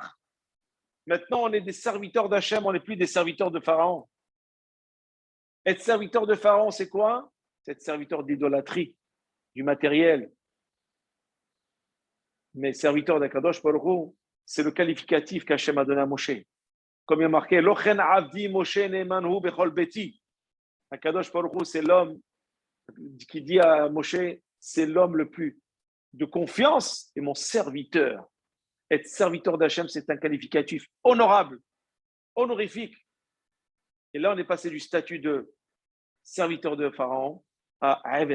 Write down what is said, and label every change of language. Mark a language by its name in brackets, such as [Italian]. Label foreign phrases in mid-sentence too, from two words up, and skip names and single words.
[French] Maintenant, on est des serviteurs d'Hachem, on n'est plus des serviteurs de Pharaon. Être serviteur de Pharaon, c'est quoi? C'est être serviteur d'idolâtrie, du matériel. Mais serviteur d'Akadosh Baruch Hu, c'est le qualificatif qu'Hachem a donné à Moshe. Comme il y a marqué, [Hebrew] לא כן עבדי משה נאמן הוא בכל ביתי. [French] Akadosh Baruch Hu, c'est l'homme qui dit à Moshe, c'est l'homme le plus de confiance et mon serviteur. Être serviteur d'Hachem, c'est un qualificatif honorable, honorifique. Et là, on est passé du statut de serviteur de Pharaon à [Hebrew] עבד השם.